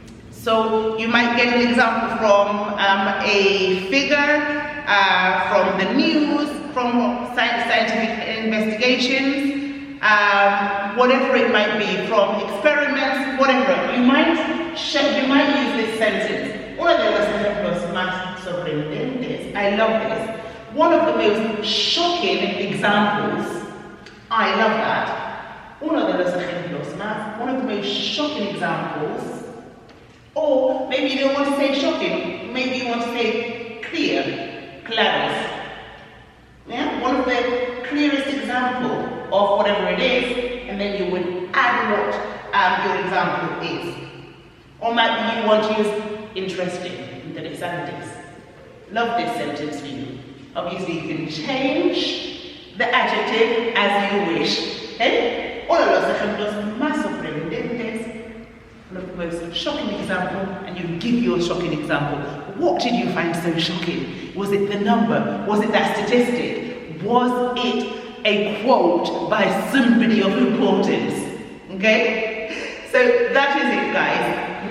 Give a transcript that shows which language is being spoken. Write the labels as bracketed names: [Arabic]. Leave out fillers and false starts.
[English] So you might get an example from a figure, from the news, from scientific investigations, whatever it might be, from experiments, whatever. You might use this sentence. [Spanish] Uno de los ejemplos más sorprendentes. [English] I love this. One of the most shocking examples. I love that. [Spanish] Uno de los ejemplos más. [English] One of the most shocking examples. Or maybe you don't want to say shocking. Maybe you want to say clear. Claros. Yeah? One of the clearest example of whatever it is, and then you would add what your example is. Or maybe you want to use interesting, interesantes. Love this sentence for you. Obviously you can change the adjective as you wish. Okay? [Spanish] Uno de los ejemplos más sorprendentes. [English] One of the most shocking example, and you give your shocking example. What did you find so shocking? Was it the number? Was it that statistic? Was it a quote by somebody of importance? Okay? So that is it, guys.